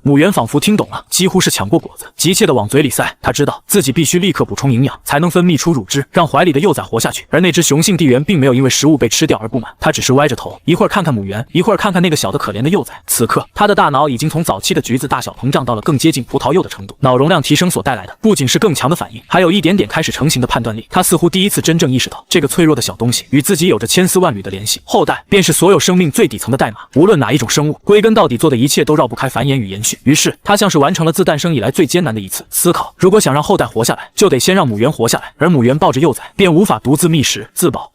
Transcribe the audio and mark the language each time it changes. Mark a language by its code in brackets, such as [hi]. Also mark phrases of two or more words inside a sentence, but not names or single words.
[zh] 母猿仿佛聽懂了，幾乎是搶過果子，急切地往嘴裡塞。他知道自己必須立刻補充營養，才能分泌出乳汁，讓懷裡的幼崽活下去。而那只雄性地猿並沒有因為食物被吃掉而不滿，他只是歪着頭，一會兒看看母猿，一會兒看看那個小的可憐的幼崽。此刻他的大腦已經從早期的橘子大小膨脹到了更接近葡萄柚的程度，腦容量提升所帶來的不僅是更強的反應，還有一點點開始成型的判斷力。他似乎第一次真正意識到，這個脆弱的小東西與自己有着千絲萬縷的聯繫。後代便是所有生命最底層的代碼，無論哪一種生物，歸根到底做的一切都繞不開繁衍與延續。於是他像是完成了自誕生以來最艱難的一次思考，如果想讓后代活下來，就得先讓母猿活下來，而母猿抱着幼崽便無法獨自觅食自保。